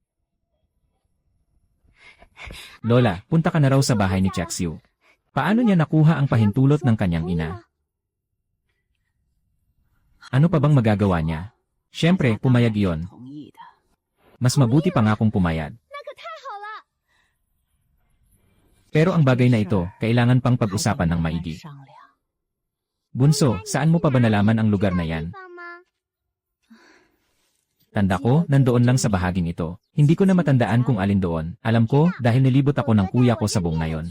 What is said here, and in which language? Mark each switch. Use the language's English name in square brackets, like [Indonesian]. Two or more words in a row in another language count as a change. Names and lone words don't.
[Filipino] Lola, punta ka na raw sa bahay ni Xiu. Paano niya nakuha ang pahintulot ng kanyang ina? Ano pa bang magagawa niya? Siyempre, pumayag iyon. Mas mabuti pa nga kung pumayag. [Chinese] 那可太好了。 [Filipino] Pero ang bagay na ito, kailangan pang pag-usapan ng maigi. Bunso, saan mo pa ba nalaman ang lugar na yan? [Chinese] 地方吗？ [Filipino] Tanda ko, nandoon lang sa bahaging ito. Hindi ko na matandaan kung alin doon. Alam ko, dahil nilibot ako ng kuya ko sa buong na yon.